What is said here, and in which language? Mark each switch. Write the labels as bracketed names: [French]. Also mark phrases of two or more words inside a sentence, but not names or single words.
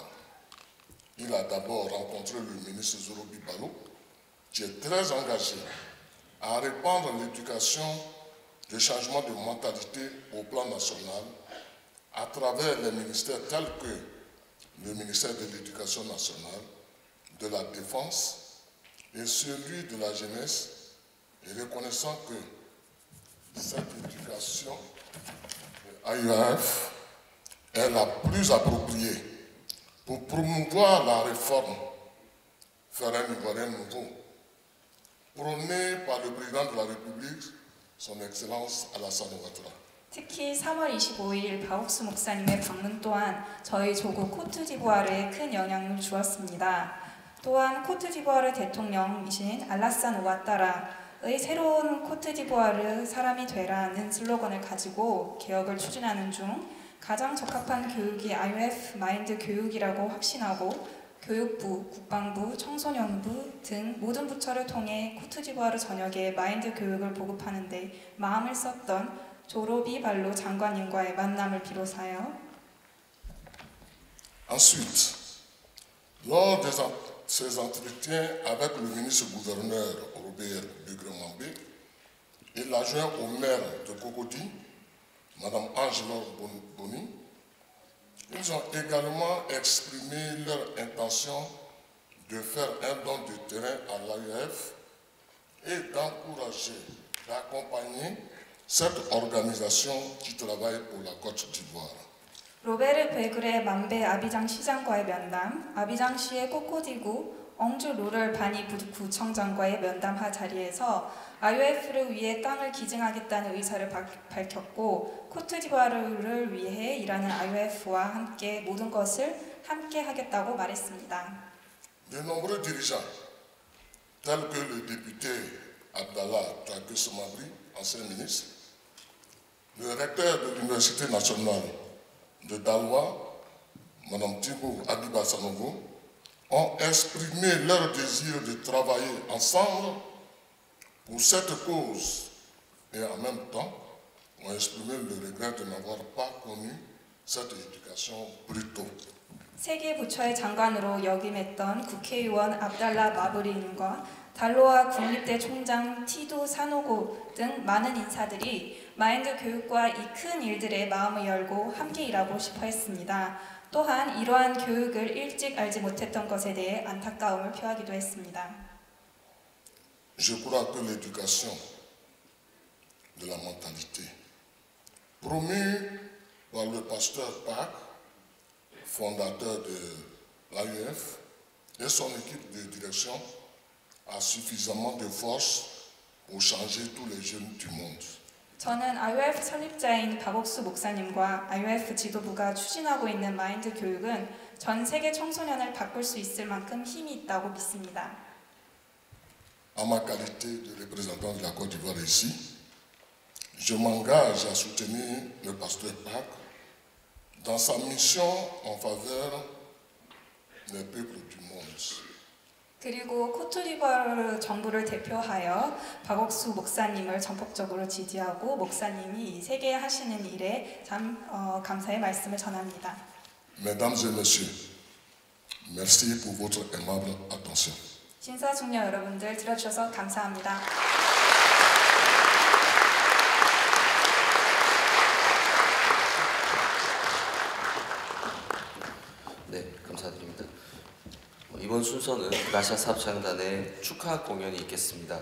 [French] Il a d'abord rencontré le ministre Zorobi Balo, qui est très engagé à répandre l'éducation, le changement de mentalité au plan national à travers les ministères tels que le ministère de l'Éducation nationale, de la Défense et celui de la jeunesse, et reconnaissant que cette éducation AIF est la plus appropriée pour promouvoir la réforme, faire un Ivoirien nouveau, prôné par le président de la République, son Excellence Alassane Ouattara. [Korean] 특히 3월 25일 바옥수 목사님의 방문 또한 저희 조국 코트디부아르에 큰 영향을 주었습니다. 또한 코트디부아르 대통령이신 알라산 ouattara의 새로운 코트디부아르 사람이 되라는 슬로건을 가지고 개혁을 추진하는 중 가장 적합한 교육이 IOF 마인드 교육이라고 확신하고 교육부, 국방부, 청소년부 등 모든 부처를 통해 코트디부아르 전역에 마인드 교육을 보급하는 데 마음을 썼던 조로비 발로 장관님과의 만남을 비롯하여 [French] Ensuite, lors de ces entretiens avec le ministre-gouverneur Robert Begremambé et l'adjoint au maire de Cocody, Madame Angela Boni, ils ont également exprimé leur intention de faire un don de terrain à l'AIF et d'encourager, d'accompagner cette organisation qui travaille pour la Côte d'Ivoire. [Korean] 로베르 베그레 만베 아비장 시장과의 면담, 아비장시의 꼬꼬디구 엉주 로럴 바니 구청장과의 면담 자리에서 IOF를 위해 땅을 기증하겠다는 의사를 밝혔고 코트디부아르를 위해 일하는 IOF와 함께 모든 것을 함께 하겠다고 말했습니다. [French] De nombreux dirigeants, tels que le député Abdallah Traoré Somabri, ancien ministre, le recteur de l'Université nationale de Daloa, Mme Thibaut Abiba Sanogo, ont exprimé leur désir de travailler ensemble pour cette cause et en même temps ont exprimé le regret de n'avoir pas connu cette éducation plus tôt. [Korean] 세계 부처의 장관으로 역임했던 국회의원 압달라 마브리님과 달로아 국립대 총장 티두 사노고 등 많은 인사들이 마인드 교육과 이 큰 일들에 마음을 열고 함께 일하고 싶어 했습니다. 또한 이러한 교육을 일찍 알지 못했던 것에 대해 안타까움을 표하기도 했습니다. [French] Je crois que l'éducation de la mentalité, promue par le pasteur Park, fondateur de l'AIF, et son équipe de direction, a suffisamment de force pour changer tous les jeunes du monde. [Korean] 저는 IOF 설립자인 박옥수 목사님과 IOF 지도부가 추진하고 있는 마인드 교육은 전 세계 청소년을 바꿀 수 있을 만큼 힘이 있다고 믿습니다. [French] En ma qualité de représentant de la Côte d'Ivoire ici, je m'engage à soutenir le pasteur Park dans sa mission en faveur des peuples du monde. [Korean] 그리고 코트디부아르 정부를 대표하여 박옥수 목사님을 전폭적으로 지지하고 목사님이 이 세계에 하시는 일에 참 감사의 말씀을 전합니다. [French] Mesdames et messieurs, merci pour votre aimable attention. [Korean] 신사숙녀 여러분들 들어주셔서 감사합니다. 네, 감사드립니다. 이번 순서는 그라시아스 합창단의 축하 공연이 있겠습니다.